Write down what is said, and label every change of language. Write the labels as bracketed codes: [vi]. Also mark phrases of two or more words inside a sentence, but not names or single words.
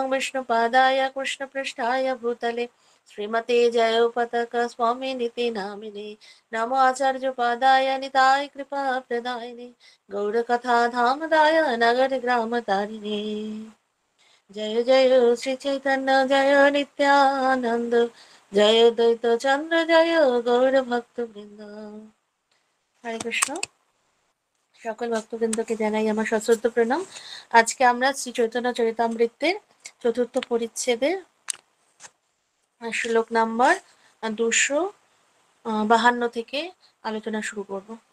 [sa] विष्णुपादाय कृष्णपृष्ठाय भूतले श्रीमते जयोपतक स्वामी नीति नामिने नमो आचार्यपादाय निताय कृपा प्रदायिने गौरकथा धामदाय नगर ग्राम तारिणे जय जय श्री चैतन्य जय नित्यानंद जय দ্বৈত চন্দ্র জয় গৌর ভক্ত বৃন্দ। [bn] হরে কৃষ্ণ। সকল ভক্তবৃন্দকে জানাই আমার সশ্রদ্ধ প্রণাম। আজকে আমরা শ্রী চৈতন্য চরিতামৃতের চতুর্থ পরিচ্ছেদের শ্লোক নাম্বার 252 থেকে আলোচনা শুরু করব।